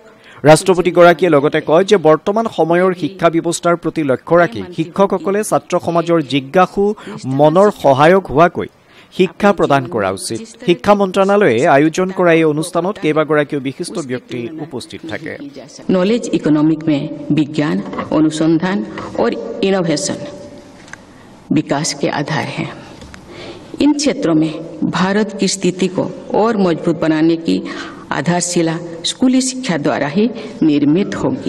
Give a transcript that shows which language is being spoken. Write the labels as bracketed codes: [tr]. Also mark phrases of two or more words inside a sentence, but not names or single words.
[as] ৰাষ্ট্ৰপতিগৰাকীয়ে লগতে কয় যে বৰ্তমান সময়ৰ শিক্ষা ব্যৱস্থাৰ প্ৰতি লক্ষ্য ৰাখি শিক্ষকসকলে ছাত্ৰ সমাজৰ জিজ্ঞাসু মনৰ সহায়ক হোৱাকৈ শিক্ষা প্ৰদান কৰা উচিত। শিক্ষা মন্ত্ৰালয়ে আয়োজন কৰা এই অনুষ্ঠানত কেইবাগৰাকীও বিশিষ্ট ব্যক্তি উপস্থিত থাকে। [en] knowledge economic [hi] में विज्ञान, अनुसंधान और इनोवेशन विकास के आधार हैं। इन क्षेत्रों में भारत की स्थिति को और मजबूत बनाने की आधारशिला स्कूली शिक्षा द्वारा ही निर्मित होगी।